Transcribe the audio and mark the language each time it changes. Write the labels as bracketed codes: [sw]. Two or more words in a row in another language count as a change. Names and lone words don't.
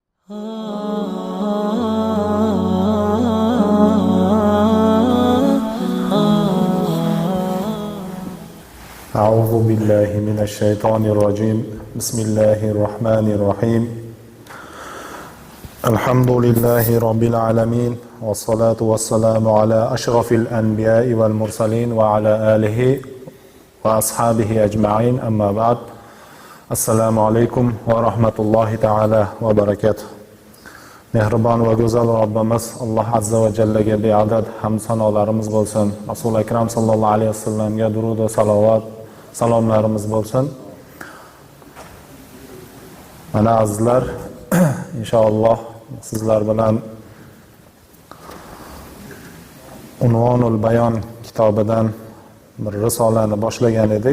[ar] أعوذ بالله من الشيطان الرجيم بسم الله الرحمن الرحيم الحمد لله رب العالمين والصلاة والسلام على أشرف الأنبياء والمرسلين وعلى آله وأصحابه أجمعين أما بعد السلام عليكم ورحمة الله تعالى وبركاته [uz] Mehribon va go'zal Robbimiz Alloh azza va jallaga beadad hamd sanolarimiz bo'lsin. Rasul akram [ar] صلى الله عليه [uz] vasallamga durud va salovat salomlarimiz bo'lsin. Mana azizlar, inshaalloh sizlar bilan Unvonul Bayon kitobidan bir risolani boshlagan edik.